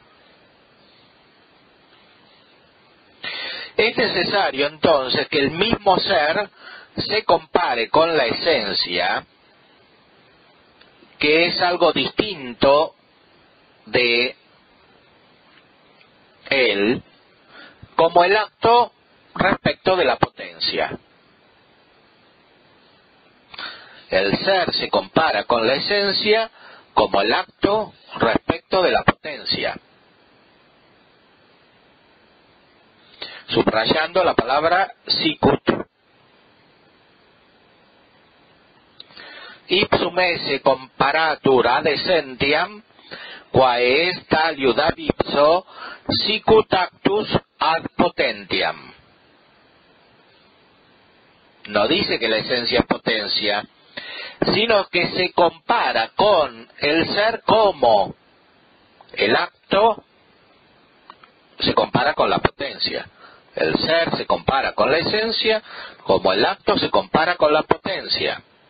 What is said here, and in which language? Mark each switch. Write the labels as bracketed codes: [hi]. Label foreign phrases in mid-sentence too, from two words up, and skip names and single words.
[es] Es necesario entonces que el mismo ser se compare con la esencia, que es algo distinto de él, como el acto respecto de la potencia. El ser se compara con la esencia como el acto respecto de la potencia. Subrayando la palabra sicut. [la] Ipsum esse comparatur ad essentiam, quae est aliud ab ipso, sicut actus ad potentiam. [es] No dice que la esencia es potencia, sino que se compara con el ser como el acto se compara con la potencia. El ser se compara con la esencia como el acto se compara con la potencia.